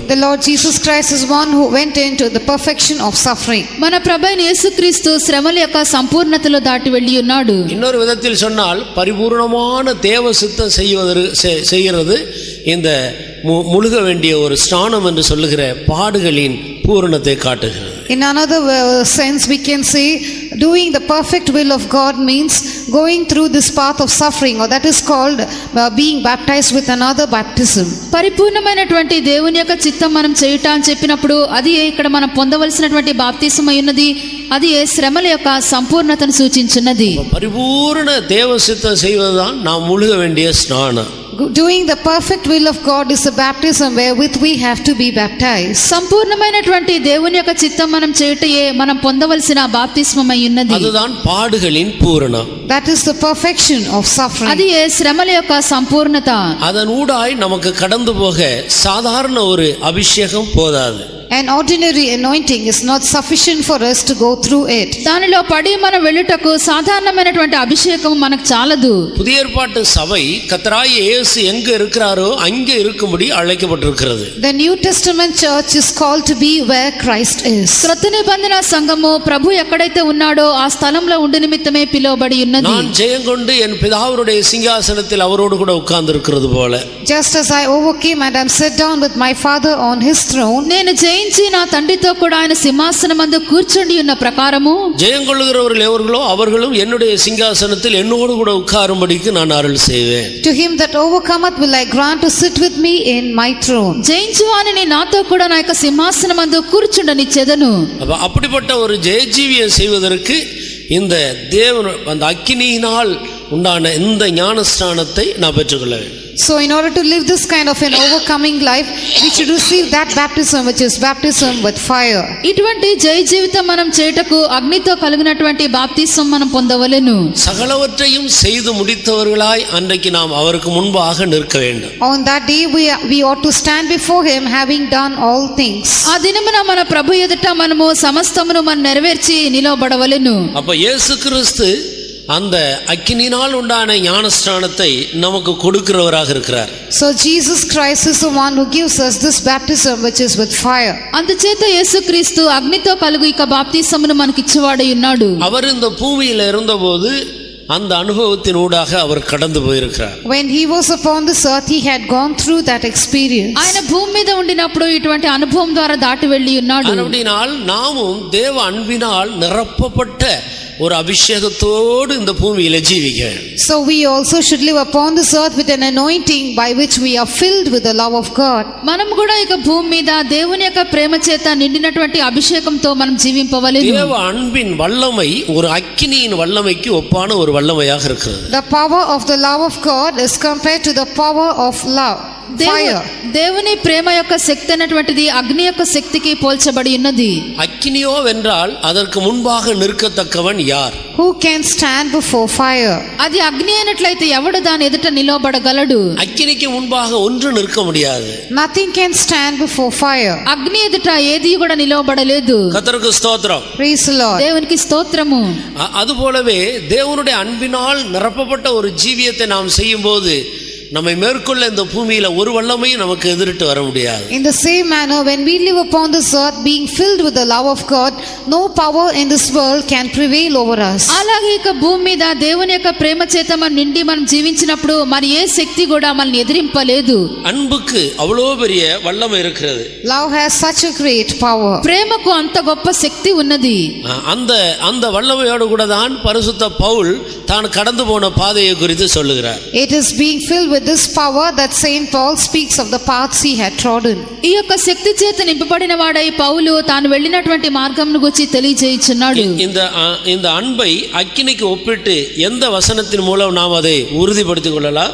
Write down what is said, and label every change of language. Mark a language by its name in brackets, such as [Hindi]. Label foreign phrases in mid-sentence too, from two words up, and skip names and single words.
[English] The Lord Jesus Christ is one who went into the perfection of suffering. [Telugu] మన ప్రభువైన యేసుక్రీస్తు శ్రమల యొక్క సంపూర్ణతలో దాటి వెళ్ళి ఉన్నాడు. [Tamil] இன்னொரு விதத்தில் சொன்னால் பரிபூர்ணமான தேவ சித்தம் செய்கிறது இந்த முழுக வேண்டிய ஒரு ஸ்நானம் என்று சொல்லுகிற பாடுகளின் பூரணத்தை காட்டுகிறது. [English] In another sense we can say doing the perfect will of God means going through this path of suffering, or that is called being baptized with another baptism. [Telugu] పరిపూర్ణమైనటువంటి దేవుని యొక్క చిత్తం మనం చేయుట అని చెప్పినప్పుడు అది ఇక్కడ మనం పొందవలసినటువంటి బాప్తిసం అయి ఉన్నది. అది శ్రమల యొక్క సంపూర్ణతను సూచించున్నది. [Tamil] பரிபூரண தேவ சித்தம் செய்வதுதான் நாம் முழுக வேண்டிய ஸ்நானம். [English] Doing the perfect will of God is a baptism wherewith we have to be baptized. [Telugu] సంపూర్ణమైనటువంటి దేవుని యొక్క చిత్తం మనం చేయుటయే మనం పొందవలసిన బాప్తిస్మం అయి ఉన్నది. [Tamil] அதுதான் பாடுகளின் பூரணம். [English] That is the perfection of suffering. [Telugu] అది శ్రమల యొక్క సంపూర్ణత. [Tamil] அதன் ஊடாய் நமக்கு கடந்து போக சாதாரண ஒரு அபிஷேகம் போதாது. [English] An ordinary anointing is not sufficient for us to go through it. [Telugu] దానిలో పడి మనం వెళ్ళుటకు సాధారణమైనటువంటి అభిషేకం మనకు చాలదు. [Tamil] புதிய ஏற்பாட்டு சபை கர்த்தராகிய இயேசு எங்க இருக்கிறாரோ அங்கே இருக்கும்படி அழைக்கப்பட்டிருக்கிறது. [English] The New Testament church is called to be where Christ is. [Telugu] క్రొత్త నిబంధన సంఘము ప్రభు ఎక్కడైతే ఉన్నాడో ఆ స్థలంలో ఉండి నిమిత్తమే పిలువబడి ఉన్నది. [Tamil] நான் ஜெயங்கொண்டு என் பிதாவுடைய சிங்காசனத்தில் அவரோடு கூட உட்கார்ந்து இருக்கிறது போல. [English] Just as I overcame and am set down with my Father on his throne. [Telugu] నేను జయించి నా తండ్రితో కూడా ఆయన సింహాసనమందు కూర్చుండి ఉన్న ప్రకారము [Tamil] ஜெயங்கொள்ளுகிறவர்கள் எவர்களோ அவர்களும் என்னுடைய சிங்காசனத்தில் என்னோடு கூட உட்காரும்படிக்கு நான் அருள் செய்வேன். [English] To him that overcometh will I grant to sit with me in my throne. [Telugu] జయించువానిని నాతో కూడా నా యొక్క సింహాసనమందు కూర్చుండనిచ్చెదను. [Tamil] அப்படிப்பட்ட ஒரு ஜெயஜீவியம் செய்வதற்கு இந்த தேவன் அந்த அக்கினியினால் உண்டான இந்த ஞானஸ்நானத்தை நான் பெற்றுக்கொள்ள வேண்டும். [English] So in order to live this kind of an overcoming life, we should receive that baptism which is baptism with fire. [Telugu] ఇటువంటి జయ జీవితం మనం చేయుటకు అగ్నితో కలిగినటువంటి బాప్తిసం మనం పొందవలెను. [Tamil] சகலவற்றையும் செய்து முடித்தவர்களாய் அன்றைக்கு நாம் அவருக்கு முன்பாக நிற்க வேண்டும். [English] On that day we ought to stand before him having done all things. [Telugu] ఆ దినమున మన ప్రభు ఎదుట మనము సమస్తమును మనం నెరవేర్చి నిలవబడవలెను. [Tamil] அப்ப இயேசு கிறிஸ்து அந்த அக்கினியினால் உண்டான ஞானஸ்நானத்தை நமக்கு கொடுக்கிறவராக இருக்கிறார். [English] So Jesus Christ is the one who gives us this baptism which is with fire. [Telugu] అందుచేత యేసుక్రీస్తు అగ్నితో కలుగు ఇక బాప్తిసమును మనకి ఇచ్చేవాడై ఉన్నాడు. [Tamil] அவர் இந்த பூமியில் இருந்தபோது அந்த அனுபவத்தின் ஊடாக அவர் கடந்து போயிருக்கிறார். [English] When he was upon this earth he had gone through that experience. [Telugu] ఆయన భూమి మీద ఉండినప్పుడు ఇటువంటి అనుభవం ద్వారా దాటి వెళ్ళి ఉన్నాడు. [Tamil] அப்படினால் நாமும் தேவ அன்பினால் நிரப்பப்பட்ட ஒரு அபிஷேகத்தோடு இந்த பூமியில ஜீவிக்க. [English] So we also should live upon this earth with an anointing by which we are filled with the love of God. మనం కూడా ఇక భూమి మీద దేవుని యొక్క ప్రేమ చేత నిండినటువంటి అభిషేకంతో మనం జీవింపవలెను. தேவ அன்பின் வல்லமை ஒரு அக்கினியின் வல்லமைக்கு ஒப்பான ஒரு வல்லமையாக இருக்கிறது. The power of the love of God is compared to the power of love. fire. [Telugu] దేవుని ప్రేమ యొక్క శక్తి అన్నటువంటిది అగ్ని యొక్క శక్తికి పోల్చబడి ఉన్నది. [Tamil] அக்கினியோ வென்றால் அதற்கு முன்பாக நிற்கத்தக்கவன் யார்? [English] Who can stand before fire? [Telugu] అది అగ్ని అయినట్లయితే ఎవడు దాని ఎదుట నిలబడగలడు? [Tamil] அக்கினிக்கு முன்பாக ஒன்று நிற்க முடியாது. [English] Nothing can stand before fire. [Telugu] అగ్ని ఎదుట ఏది కూడా నిలబడలేదు. [Tamil] கர்த்தருக்கு ஸ்தோத்திரம். [English] Praise the Lord. [Telugu] దేవునికి స్తోత్రము. [Tamil] அதுபோலவே தேவனுடைய அன்பினால் நிரப்பப்பட்ட ஒரு ஜீவியத்தை நாம் செய்யும்போது நம்மை மேற்கொள்ள இந்த பூமியில ஒரு வல்லமையும் நமக்கு எதிரிட்டு வர முடியாது. [English] In the same manner, when we live upon this earth being filled with the love of God, no power in this world can prevail over us. [Telugu] అలాగే ఇక భూమి మీద దేవుని యొక్క ప్రేమ చేత మనం నిండి మనం జీవించినప్పుడు మరి ఏ శక్తి కూడా మనల్ని ఎదిరింపలేదు. [Tamil] அன்புக்கு அவ்வளோ பெரிய வல்லமை இருக்கிறது. [English] Love has such a great power. [Telugu] ప్రేమకు అంత గొప్ప శక్తి ఉన్నది. [Tamil] அந்த வல்லமையோடு கூட தான் பரிசுத்த பவுல் தான் கடந்து போன பாதையை குறித்து சொல்லுகிறார். [English] It is being filled with this power that Saint Paul speaks of the paths he had trodden. [Telugu] ఈ యొక్క శక్తి చేత నింపబడిన వాడై పౌలు తాను వెళ్ళినటువంటి మార్గంను గురించి తెలియజేయుచున్నాడు. [Tamil] இந்த அன்பை அக்கினிக்கு ஒப்பிட்டு எந்த வசனத்தின் மூலம் நாம் அதை உறுதிப்படுத்திக் கொள்ளலாம்?